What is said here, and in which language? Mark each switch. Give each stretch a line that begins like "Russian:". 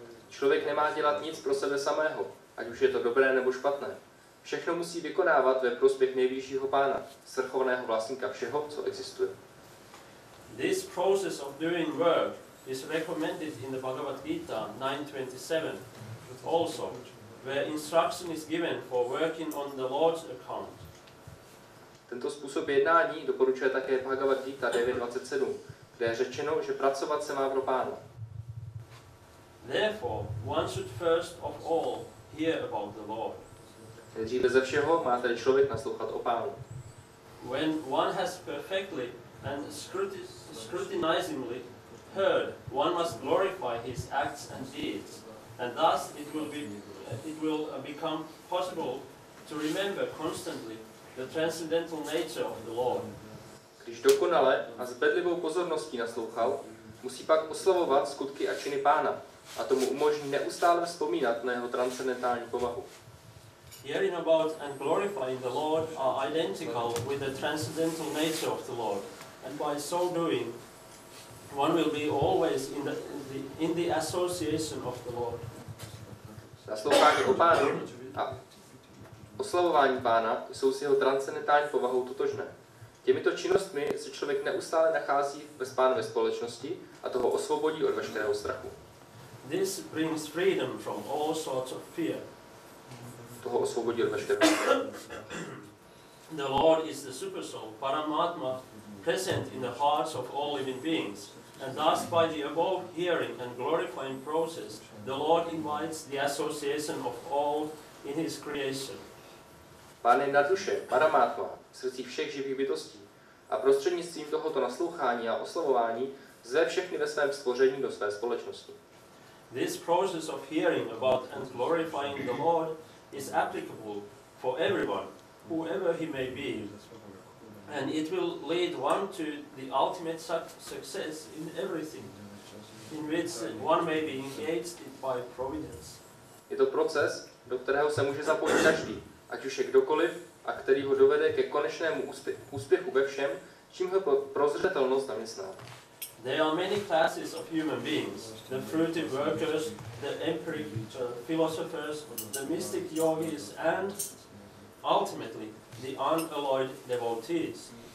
Czech: Člověk nemá dělat nic pro sebe samého, ať už je to dobré nebo špatné. Všechno musí vykonávat ve prospěch nejvyššího pána, svrchovaného vlastníka všeho, co existuje.
English: This process of doing work is recommended in the Bhagavad Gita 9:27 also, where instruction is given for working on the Lord's account.
Czech: Tento způsob jednání doporučuje také Bhagavad Gita 9.27, kde je řečeno, že pracovat se má pro pána.
English: Therefore, one should first of all hear about the Lord.
Czech: Nejdříve ze všeho má tedy člověk naslouchat o pánu.
English: When one has perfectly and scrutinizingly heard, one must glorify his acts and deeds, and thus it will become possible to remember constantly the transcendental nature of the Lord.
Czech: Když dokonale a s bedlivou pozorností naslouchal, musí pak oslavovat skutky a činy pána, a tomu umožní neustále vzpomínat na jeho transcendentální povahu.
English: hearing about and glorifying the Lord are identical with the transcendental nature of the Lord, and by so doing, one will be always in the association of the Lord.
Czech: Naslouchání o Pánu a oslavování Pána jsou s jeho transcendentální povahou totožné. Těmito činnostmi se člověk neustále nachází s Pánem ve společnosti a toho osvobodí od veškerého strachu.
English: This brings freedom from all sorts of fear.
Czech: Toho osvobodí od veškerého strachu.
English: The Lord is the Supersoul, Paramatma, present in the hearts of all living beings. And thus, by the above hearing and glorifying process, the Lord invites the association of all in His creation.
Czech: Pán je nad duše, Paramatma, v srdcích všech živých bytostí a prostřednictvím tohoto naslouchání a oslavování zve všechny ve svém stvoření do své společnosti.
English: This process of hearing about and glorifying the Lord is applicable for everyone, whoever he may be, and it will lead one to the ultimate success in everything, in which one may be engaged by providence.
Czech: Je to proces, do kterého se může zapojit každý, ať už je kdokoliv, a který ho dovede ke konečnému úspěchu ve všem, čím ho prozřetelnost zaměstná.
English: There are many classes of human beings: the fruitive workers, the empiric philosophers, the mystic yogis, and ultimately the unalloyed devotees.